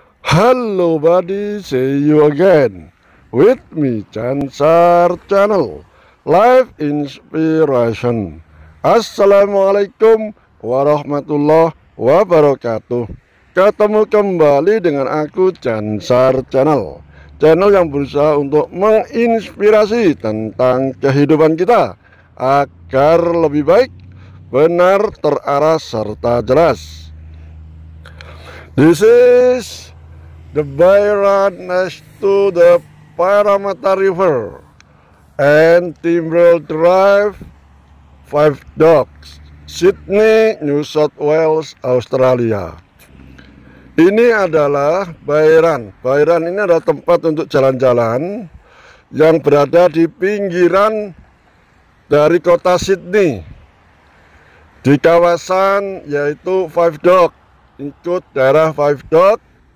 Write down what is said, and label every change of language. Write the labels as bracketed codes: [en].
[en] Hello buddy, see you again with me Chansar Channel Live Inspiration. [ar] Assalamualaikum warahmatullahi wabarakatuh. [id] Ketemu kembali dengan aku Chansar Channel, channel yang berusaha untuk menginspirasi tentang kehidupan kita agar lebih baik, benar, terarah, serta jelas. [en] This is the Bayran next to the Parramatta River and Timbrel Drive, 5 Docks, Sydney, New South Wales, Australia. [id] Ini adalah Bayran. Bayran ini adalah tempat untuk jalan-jalan yang berada di pinggiran dari kota Sydney, di kawasan yaitu 5 Docks, ikut daerah 5 Docks.